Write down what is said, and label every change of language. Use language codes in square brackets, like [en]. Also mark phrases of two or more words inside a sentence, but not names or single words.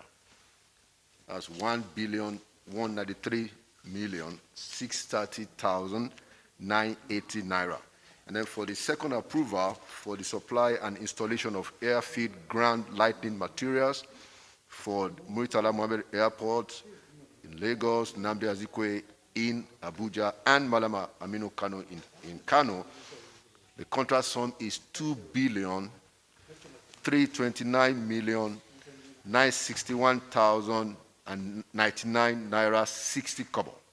[en] That's 1,193,630,980 naira. And then for the second approval for the supply and installation of airfield ground lighting materials for Murtala Mohammed Airport in Lagos, Nnamdi Azikiwe in Abuja, and Malama Aminu Kano in Kano, the contract sum is 2,329,961,099 naira 60 kobo.